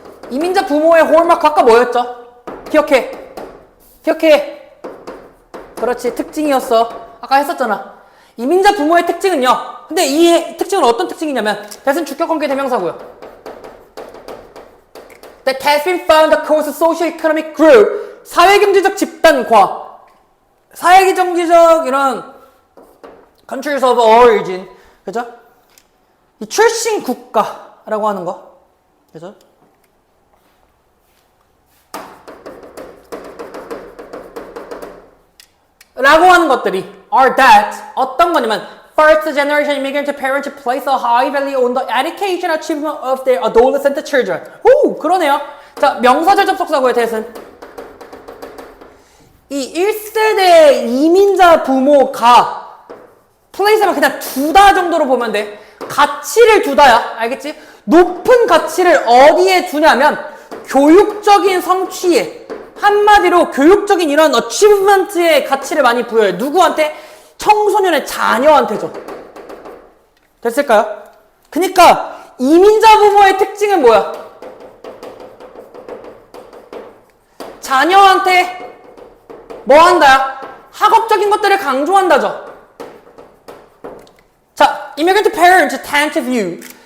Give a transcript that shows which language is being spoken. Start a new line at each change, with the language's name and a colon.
Korean: 이민자 부모의 hallmark 아까 뭐였죠? 기억해. 그렇지, 특징이었어. 아까 했었잖아. 이민자 부모의 특징은요. 근데 이 특징은 어떤 특징이냐면 that은 주격관계 대명사고요.
English: That has been found across a socio-economic group.
Korean: 사회경제적 집단과 사회경제적 이런
English: countries of origin.
Korean: 그죠? 이 출신 국가라고 하는 거. 그죠? 라고 하는 것들이
English: are that
Korean: 어떤 거냐면
English: first generation immigrant parents place a high value on the education achievement of their adolescent children.
Korean: 오, 그러네요. 자, 명사절 접속사고의 대신 이 1세대 이민자 부모가 place하면 그냥 두다 정도로 보면 돼. 가치를 두다야. 알겠지? 높은 가치를 어디에 두냐면 교육적인 성취에, 한마디로 교육적인 이런 어치브먼트의 가치를 많이 부여해. 누구한테? 청소년의 자녀한테죠. 됐을까요? 그러니까 이민자 부모의 특징은 뭐야? 자녀한테 뭐 한다? 학업적인 것들을 강조한다죠.
English: 자, immigrant parents tend to view.